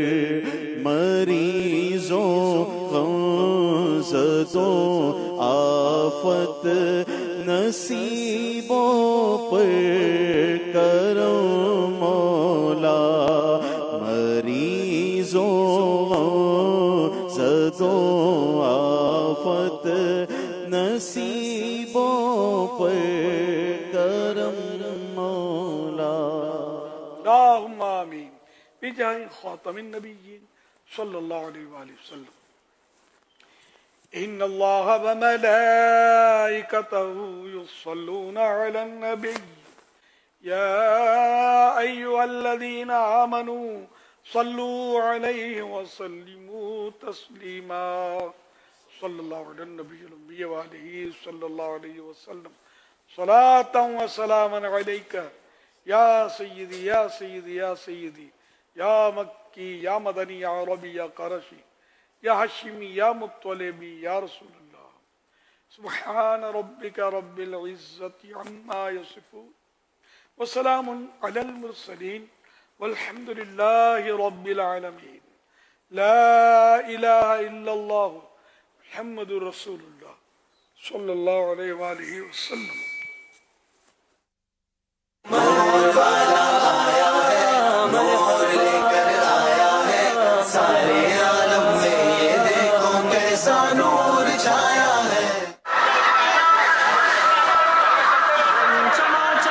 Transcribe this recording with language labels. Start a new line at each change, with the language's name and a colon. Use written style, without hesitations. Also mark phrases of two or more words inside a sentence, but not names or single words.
Urdu: مریضوں غمزدوں آفت نصیبوں پر کرم مولا، مریضوں غمزدوں آفت نصیبوں پر کرم مولا.
Arabic: اللهم آمين بجاه خاتم النبيين صلى الله عليه وسلم. إن الله وملائكته يصلون على النبي يا أيها الذين آمنوا صلوا عليه وسلموا تسليما. صلى الله عليه النبي الأمي وآله صلى الله عليه وسلم. صلاة وسلاما عليك يا سيدي يا سيدي يا سيدي يا مكي يا مدني يا عربي يا قرشي يا هاشمي يا مطلبي يا رسول الله. سبحان ربك رب العزة عما يصفون وسلام على المرسلين والحمد لله رب العالمين. لا إله إلا الله محمد رسول الله صلى الله عليه وسلم.
Urdu: والا آیا ہے، مہر لے کر آیا ہے، سارے عالم میں یہ دیکھو کیسا نور چھایا ہے.